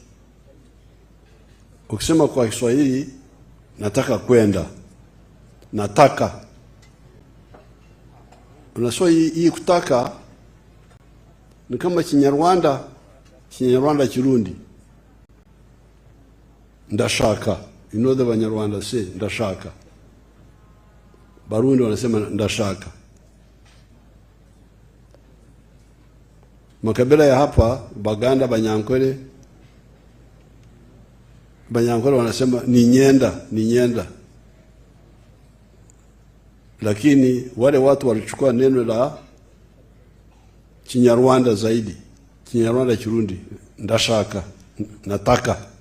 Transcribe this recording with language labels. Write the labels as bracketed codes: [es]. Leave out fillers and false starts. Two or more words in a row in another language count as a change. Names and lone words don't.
[sw] Ukisema kwa Kiswahili, nataka kwenda, nataka. Unasema hii kutaka ni kama Kinyarwanda Kirundi. Ndashaka. [en] You know the Banyarwanda say, ndashaka. [sw] Barundi wanasema ndashaka. Makabila ya hapa, Baganda, Banyankole wanasema ni nyenda. Lakini wale watu walichukua neno la Kinyarwanda zaidi, Kinyarwanda Kirundi, ndashaka, nataka.